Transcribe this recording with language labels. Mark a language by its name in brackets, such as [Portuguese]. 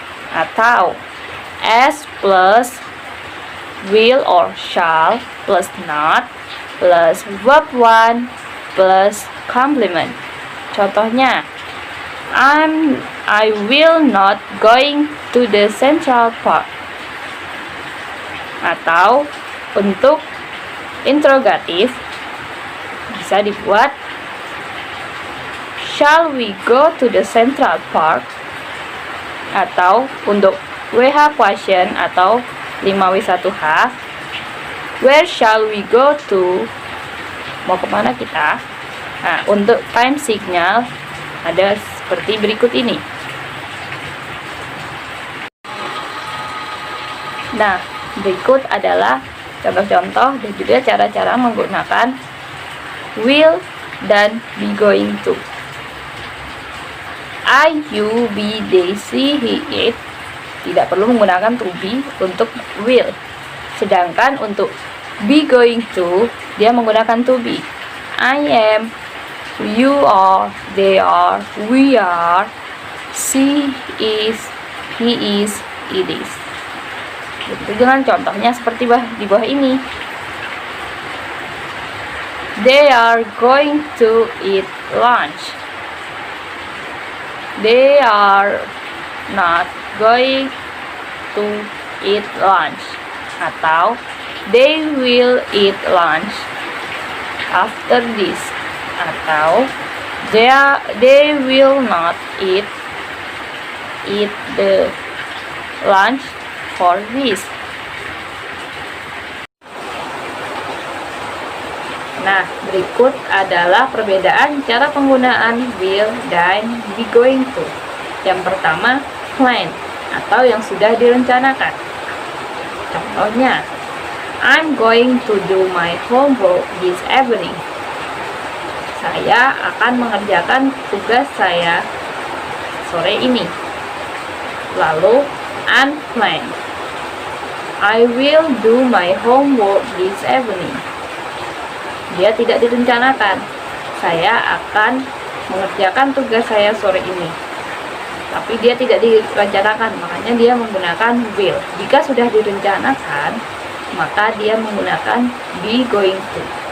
[Indonesian] Atau [English] as plus will or shall plus not plus verb 1 plus complement. [Indonesian] Contohnya, [English] I will not going to the Central Park. [Indonesian] Atau untuk interrogatif bisa dibuat [English] shall we go to the Central Park? [Indonesian] Atau untuk [English] WH question [Indonesian] atau [English] 5W1H, where shall we go to? [Indonesian] Mau kemana kita? Nah, untuk time signal ada seperti berikut ini. Nah, berikut adalah contoh-contoh dan juga cara-cara menggunakan will dan be going to. [English] I, you, be, they, she, he, it [Indonesian] tidak perlu menggunakan [English] to be [Indonesian] untuk [English] will. [Indonesian] Sedangkan untuk be going to, dia menggunakan to be. [English] I am, you are, they are, we are, she is, he is, it is. [Indonesian] Begitu dengan contohnya seperti di bawah ini. [English] They are going to eat lunch. They are not going to eat lunch. [Indonesian] Atau [English] they will eat lunch after this. [Indonesian] Atau [English] they will not eat the lunch for this. [Indonesian] Nah, berikut adalah perbedaan cara penggunaan will dan be going to. Yang pertama, plan atau yang sudah direncanakan. [English] Contohnya, I'm going to do my homework this evening. [Indonesian] Saya akan mengerjakan tugas saya sore ini. Lalu, [English] unplanned. I will do my homework this evening. [Indonesian] Dia tidak direncanakan. Saya akan mengerjakan tugas saya sore ini. Tapi dia tidak direncanakan, makanya dia menggunakan will. Jika sudah direncanakan, maka dia menggunakan be going to.